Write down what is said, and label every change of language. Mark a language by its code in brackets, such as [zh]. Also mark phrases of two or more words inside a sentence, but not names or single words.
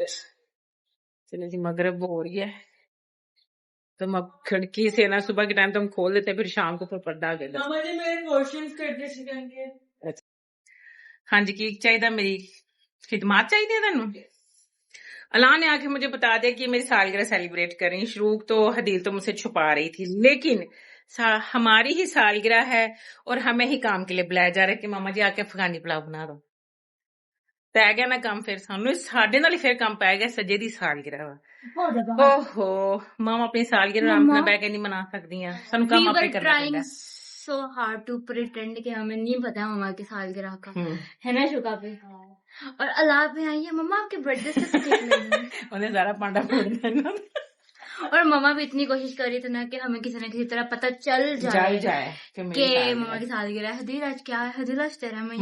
[ur] چلو جی مغرب ہو رہی ہے، تو ہم اب کھڑکی سے نا صبح کے ٹائم تو ہم کھول دیتے ہیں، پھر شام کو پھر پردہ آگے ہاں جی کی چاہیے، میری خدمت چاہیے تینوں? اللہ نے آ کے مجھے بتا دیا کہ میری سالگرہ سیلیبریٹ کریں. شروق تو حدیل تو مجھ سے چھپا رہی تھی، لیکن ہماری ہی سالگرہ ہے اور ہمیں ہی کام کے لیے بلایا جا رہا ہے کہ ماما جی آ کے افغانی پلاؤ بنا دو. [pa] پی گیا نا کام، پھر سانو ساڈے نال ہی پھر کام پی گیا. سجے دی سالگرہ وا، [ur] اوہو ماما اپنی سالگرہ آرام سے بہ کے نہیں منا سکتی ہیں، سانو [en] We [ur] کام آپ [en] were [ur] ہی کرنا [en] trying [ur] پڑتا [en] so hard to pretend [ur] کہ ہمیں نہیں پتا مما کی سالگرہ کا ہے. ہے نا شکا پہ. اور اللہ پہ آئی ہے مما آپ کے برتھ ڈے سے کیک لے لیں. [pa] انہیں سارا پانڈا پھوڑ دینا [ur] اور مما بھی اتنی کوشش کر رہی تھی نا کہ ہمیں کسی نہ کسی طرح پتہ چل جل جائے جائے کہ کہ میری سالگرہ مما کی سالگرہ ہے. حدیل آج کیا ہے؟ حدیل آج تیرا میں